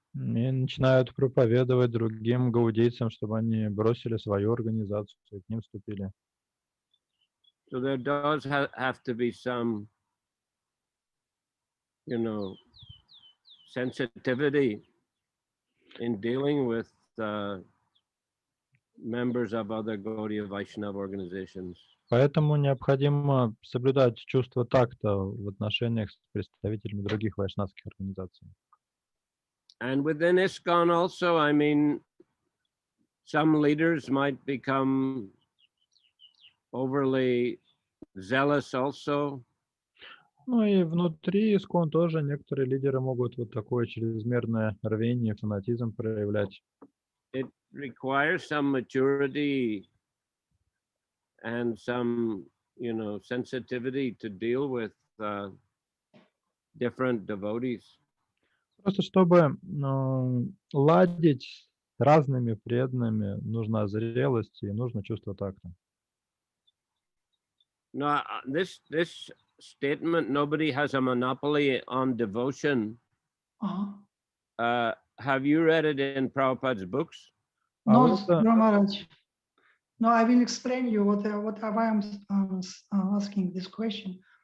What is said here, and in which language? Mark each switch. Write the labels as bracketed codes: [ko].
[ru] И начинают проповедовать другим гаудийцам, чтобы они бросили свою организацию и к ним вступили. [en] So there does have to be some, you know, sensitivity in dealing with members of other Gaudiya Vaishnava organizations. [ru] Поэтому необходимо соблюдать чувство такта в отношениях с представителями других вайшнавских организаций. [en] And within ISKCON also, I mean, some leaders might become overly zealous also. [ru] Ну и внутри ИСККОН тоже некоторые лидеры могут вот такое чрезмерное рвение, фанатизм проявлять. [en] It requires some maturity and some, you know, sensitivity to deal with different devotees. [ru] Просто чтобы ладить с разными преданными, нужна зрелость и нужно чувство такта. [en] Now, this statement, nobody has a monopoly on devotion. Have you read it in Prabhupada's books? No, Maharaj. No, I will explain you what I am asking this question.